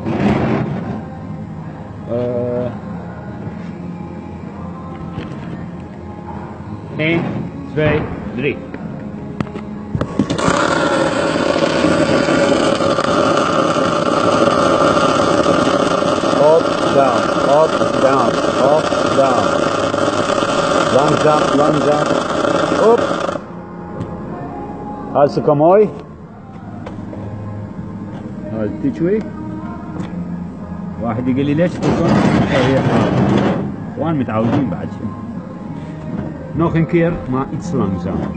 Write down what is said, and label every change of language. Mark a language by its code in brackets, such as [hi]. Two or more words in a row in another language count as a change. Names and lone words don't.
[en] 1 2 3. Up, down, up, down, up, down. [nl] Langzaam, op. Hartstikke mooi. [ar] هذا شوي. واحد يقول لي ليش تكون وانا متعودين بعد شيء. [nl] Nog een keer, maar iets langzamer.